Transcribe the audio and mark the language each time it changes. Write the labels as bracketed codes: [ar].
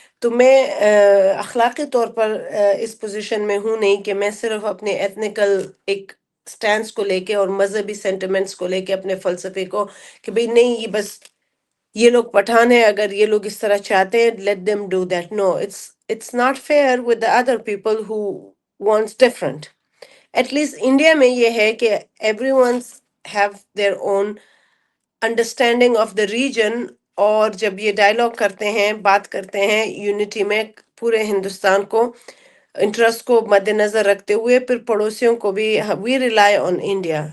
[ur] تو میں اخلاقی طور پر اس پوزیشن میں ہوں نہیں کہ میں صرف اپنے ایتھنیکل ایک سٹینس کو لے کے اور مذہبی سینٹیمنٹس کو لے کے اپنے فلسفے کو کہ بھئی نہیں یہ بس یہ لوگ پٹھان ہیں, اگر یہ لوگ اس طرح چاہتے ہیں [en] Let them do that. No, it's not fair with the other people who wants different. [ur] At least India میں یہ ہے کہ [en] Every ones have their own understanding of the region. [ur] اور جب یہ ڈائلاگ کرتے ہیں, بات کرتے ہیں یونٹی میں, پورے ہندوستان کو انٹرسٹ کو مد نظر رکھتے ہوئے, پھر پڑوسیوں کو بھی, [en] We rely on India.